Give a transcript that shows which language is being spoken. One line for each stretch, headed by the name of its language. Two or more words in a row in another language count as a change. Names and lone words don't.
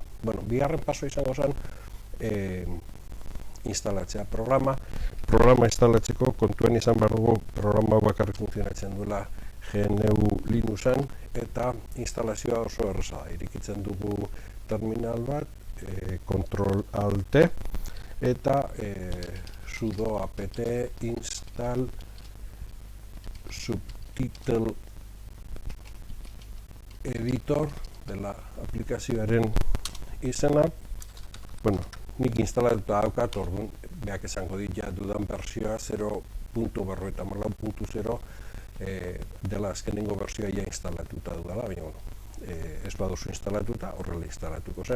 Basque: Bueno, bigarren paso izango zen instalatzea programa instalatzeko kontuan izan behar dugu programa bakarrik funtzionatzen duela GNU Linuxan eta instalazioa oso erraza da. Irekitzen dugu terminal bat, Control Alt eta sudo apt install subtitle editor dela aplikazioaren izena. Bueno, nik instalatuta daukat, orduan beak esango dit ja dudan bersioa 0.44.0 dela azkenengo bersioa ja instalatuta dudala, baina ez baduzu instalatuta, horrela instalatuko zen.